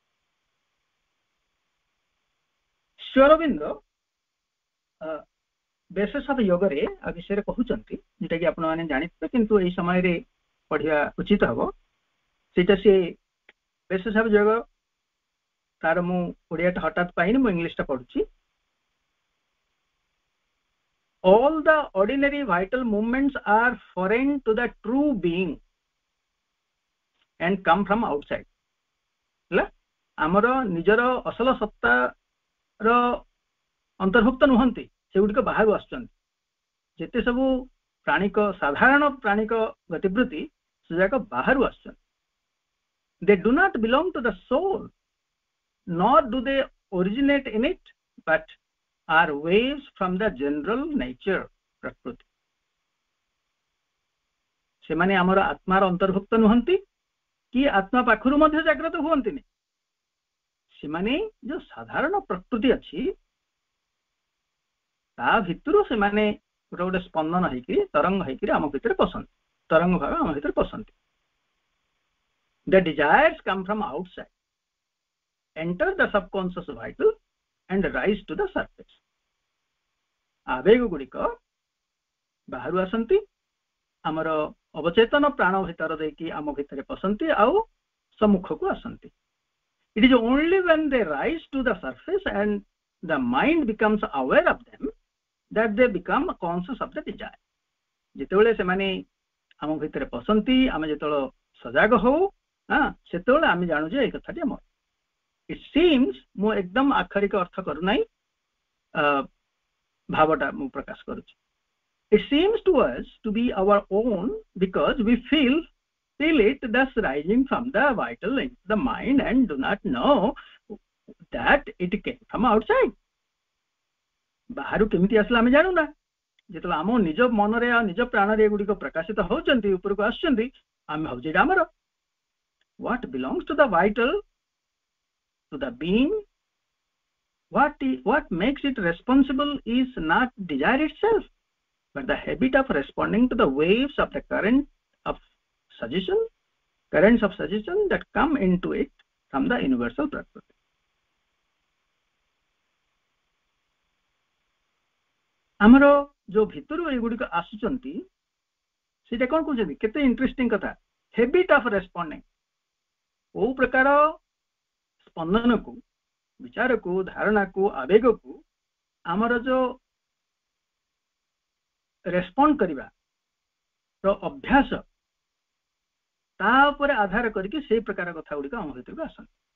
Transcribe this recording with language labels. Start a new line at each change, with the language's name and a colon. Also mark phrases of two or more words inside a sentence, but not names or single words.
Odia: ଶ୍ରୀ ଅରବିନ୍ଦ ବେଶସାବ ଯୋଗରେ ଆ ବିଷୟରେ କହୁଛନ୍ତି, ଯୋଉଟା କି ଆପଣମାନେ ଜାଣିଥିବେ କିନ୍ତୁ ଏଇ ସମୟରେ ପଢିବା ଉଚିତ ହବ। ସେଇଟା ସେ ବେଶସାବ ଯୋଗ, ତାର ମୁଁ ଓଡ଼ିଆଟା ହଠାତ୍ ପାଇନି, ମୁଁ ଇଂଲିଶଟା ପଢୁଛି।
English: All the ordinary vital movements are foreign to the true being and come from outside.
Odia: ହେଲା, ଆମର ନିଜର ଅସଲ ସତ୍ତାର ଅନ୍ତର୍ଭୁକ୍ତ ନୁହନ୍ତି, ସେଗୁଡିକ ବାହାରୁ ଆସୁଛନ୍ତି। ଯେତେ ସବୁ ପ୍ରାଣିକ, ସାଧାରଣ ପ୍ରାଣିକ ଗତିବୃତ୍ତି ସେ ଯାକ ବାହାରୁ ଆସୁଛନ୍ତି।
English: They do not belong to the soul, nor do they originate in it, but are waves from the general nature prakriti.
Odia: ସେମାନେ ଆମର ଆତ୍ମାର ଅନ୍ତର୍ଭୁକ୍ତ ନୁହନ୍ତି କି ଆତ୍ମା ପାଖରୁ ମଧ୍ୟ ଜାଗ୍ରତ ହୁଅନ୍ତିନି। ସେମାନେ ଯୋଉ ସାଧାରଣ ପ୍ରକୃତି ଅଛି ତା ଭିତରୁ ସେମାନେ ଗୋଟେ ଗୋଟେ ସ୍ପନ୍ଦନ ହେଇକି, ତରଙ୍ଗ ହେଇକି ଆମ ଭିତରେ ପଶନ୍ତି, ତରଙ୍ଗ ଭାବେ ଆମ ଭିତରେ ପଶନ୍ତି।
English: The desires come from outside, enter the subconscious vital and rise to the surface.
Odia: ଆବେଗ ଗୁଡିକ ବାହାରୁ ଆସନ୍ତି, ଆମର ଅବଚେତନ ପ୍ରାଣ ଭିତର ଦେଇକି ଆମ ଭିତରେ ପଶନ୍ତି ଆଉ ସମ୍ମୁଖକୁ ଆସନ୍ତି।
English: It is only when they rise to the surface and the mind becomes aware of them that they become conscious of the desire.
Odia: ଯେତେବେଳେ ସେମାନେ ଆମ ଭିତରେ ପଶନ୍ତି, ଆମେ ଯେତେବେଳେ ସଜାଗ ହଉ, ସେତେବେଳେ ଆମେ ଜାଣୁ ଯେ ଏଇ କଥାଟି ଆମର।
English: It seems,
Odia: ମୁଁ ଏକଦମ ଆକ୍ଷରିକ ଅର୍ଥ କରୁନାହିଁ, ଭାବଟା ମୁଁ ପ୍ରକାଶ କରୁଛି।
English: It seems to us to be our own because we feel it thus rising from the vital into the mind and do not know that it came from outside.
Odia: ବାହାରୁ କେମିତି ଆସିଲା ଆମେ ଜାଣୁନା। ଯେତେବେଳେ ଆମ ନିଜ ମନରେ ଆଉ ନିଜ ପ୍ରାଣରେ ଏଗୁଡିକ ପ୍ରକାଶିତ ହଉଛନ୍ତି, ଉପରକୁ ଆସୁଛନ୍ତି, ଆମେ ଭାବୁଛେ ଏଇଟା ଆମର।
English: What belongs to the vital, to the being, what makes it responsible is not desire itself, but the habit of responding to the waves of the currents of suggestion that come into it from the universal prakriti.
Odia: ଆମର ଯୋଉ ଭିତରୁ ଏଗୁଡିକ ଆସୁଛନ୍ତି ସେଇଟା କଣ କହୁଛନ୍ତି, କେତେ ଇଣ୍ଟରେଷ୍ଟିଂ କଥା।
English: habit of responding,
Odia: କୋଉ ପ୍ରକାର ସ୍ପନ୍ଦନକୁ, ବିଚାରକୁ, ଧାରଣାକୁ, ଆବେଗକୁ ଆମର ଯୋଉ ରେସ୍ପଣ୍ଡ କରିବା ଅଭ୍ୟାସ, ତା ଉପରେ ଆଧାର କରିକି ସେଇ ପ୍ରକାର କଥା ଗୁଡିକ ଆମ ଭିତରକୁ ଆସନ୍ତି।